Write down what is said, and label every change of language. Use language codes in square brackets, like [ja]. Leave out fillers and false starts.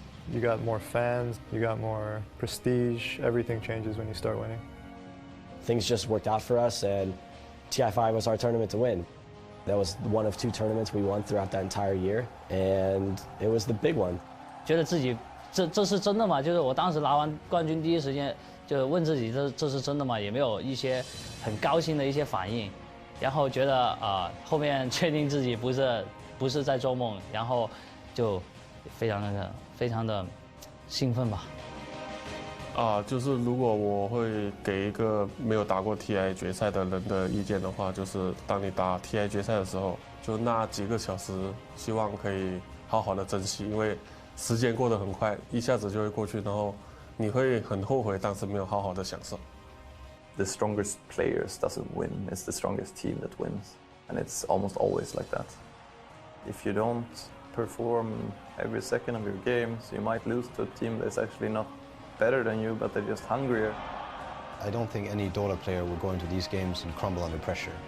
[en] You got more fans, you got more prestige, everything changes when you start winning. Things just worked out for us, and TI5 was our tournament to win. That was one of 2 tournaments we won throughout that entire year, and it was the big one. [zh] 觉得自己这是真的吗？就是我当时拿完冠军第一时间就问自己这是真的吗？也没有一些很高兴的一些反应，然后觉得后面确定自己不是在做梦，然后就非常的兴奋吧。就是如果我会给一个没有打过 TI 决赛的人的意见的话，就是当你打 TI 决赛的时候，就那几个小时，希望可以好好的珍惜，因为时间过得很快，一下子就会过去，然后你会很后悔当时没有好好的享受。 [en] The strongest players doesn't win, it's the strongest team that wins. And it's almost always like that. If you don't perform every second of your games, you might lose to a team that's actually not better than you, but they're just hungrier. I don't think any Dota player will go into these games and crumble under pressure.